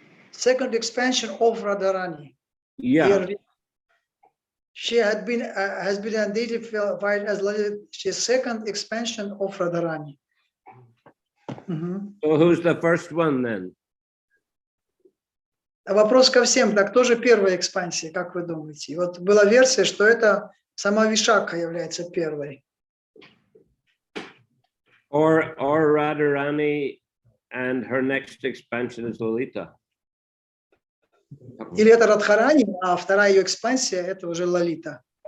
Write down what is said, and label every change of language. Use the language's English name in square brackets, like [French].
[English] Second expansion of Radharani. Yeah. Here, she has been identified as she's second expansion of Radharani. So who's the first one then? [Russian] Вопрос ко всем. Так, кто же первая экспансия, как вы думаете? Вот была версия, что это сама Вишакха является первой. [English] Or Radharani and her next expansion is Lalita. [Russian] Или это Радхарани, а вторая ее экспансия это уже Лалита.